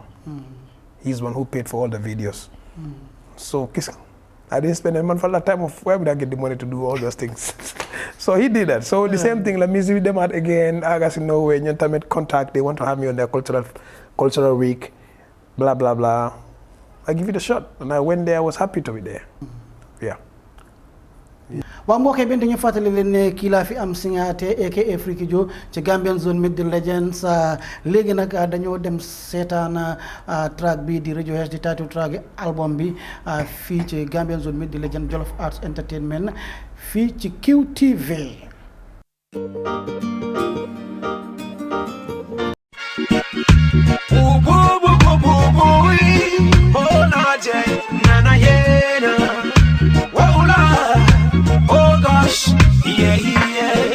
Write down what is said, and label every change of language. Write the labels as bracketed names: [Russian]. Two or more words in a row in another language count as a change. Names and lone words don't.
[English] He's the one who paid for all the videos. So I didn't spend a month for that time of where would I get the money to do all those things. So he did that. So the same thing, let me see them out again. I guess in Norway, contact, they want to have me on their cultural week, blah, blah, blah. I give it a shot. And I went there, I was happy to be there. Yeah. [Wolof] waaw mbokk yi benn dañu fàttali leen ne kii laa fi am Singhateh aka Freaky Joe ci Gambian Zone Meet the Legends léegi nag dañoo dem seetaan track bi di Radio H di [English] title track [Wolof] album bi fii ci Gambian Zone Meet the Legends Jollof Arts Entertainment fii ci QTV. [English] Oh gosh, yeah, yeah.